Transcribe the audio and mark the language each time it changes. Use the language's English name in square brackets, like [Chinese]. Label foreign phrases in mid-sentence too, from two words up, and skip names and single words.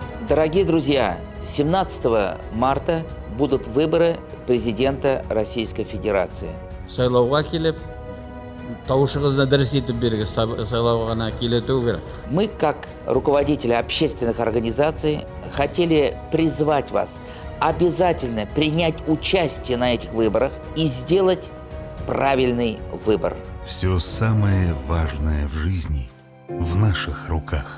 [Russian] Дорогие друзья, 17 марта будут выборы президента Российской Федерации. [Kazakh] Сайлауға келіп, тауышыңызды дұрыс етіп беріңіз, сайлауға ғана келету керек. [Russian] Мы, как руководители общественных организаций, хотели призвать вас обязательно принять участие на этих выборах и сделать правильный выбор. Все самое важное в жизни в наших руках.